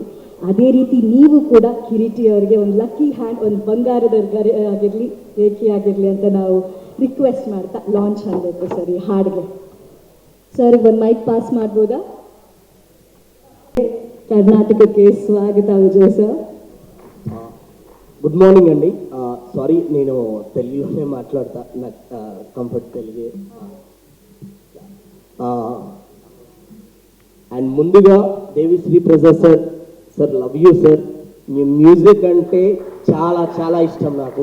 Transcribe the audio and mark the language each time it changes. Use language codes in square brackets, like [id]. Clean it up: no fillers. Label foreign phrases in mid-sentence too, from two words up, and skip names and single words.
[kn] ಅದೇ ರೀತಿ ನೀವು ಕೂಡ ಕಿರೀಟಿ ಅವರಿಗೆ ಒಂದು [en] lucky hand, [kn] ಒಂದು ಬಂಗಾರದ ಆಗಿರಲಿ, ರೇಖೆಯಾಗಿರಲಿ ಅಂತ ನಾವು ರಿಕ್ವೆಸ್ಟ್ ಮಾಡ್ತಾ ಲಾಂಚ್ ಆಗಬೇಕು ಸರ್ ಈ ಹಾಡಿಗೆ. ಸರ್ ಒಂದು [en] mic pass [kn] ಮಾಡ್ಬೋದಾ? ಕರ್ನಾಟಕಕ್ಕೆ ಸ್ವಾಗತ ವಿಜಯ್ ಸರ್. [en] good morning [te] అండి. సారీ, నేను తెలుగులోనే మాట్లాడతా, నాకు కంఫర్ట్ తెలుగు. అండ్ ముందుగా దేవిశ్రీ ప్రసాద్ సార్ [en] love you sir. [te] మీ మ్యూజిక్ అంటే చాలా చాలా ఇష్టం నాకు.